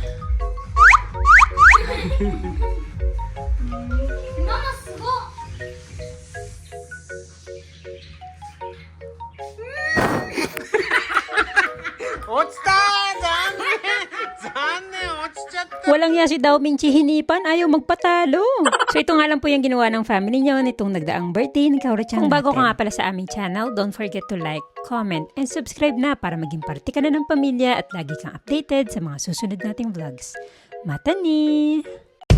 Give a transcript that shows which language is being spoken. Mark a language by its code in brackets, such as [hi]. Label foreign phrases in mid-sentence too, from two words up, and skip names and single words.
[ja] ママすごっ。落ちた。残念、落ちちゃった。 [tl] Walang ya si Dao Minchi hinipan, ayaw magpatalo. So ito nga lang po yung ginawa ng family niyo nitong nagdaang birthday ni Kaori-chan. Kung bago ka nga pala sa aming channel, [en] don't forget to like, comment, and subscribe [tl] na para maging parte ka na ng pamilya at lagi kang updated sa mga susunod nating vlogs. [ja] またね!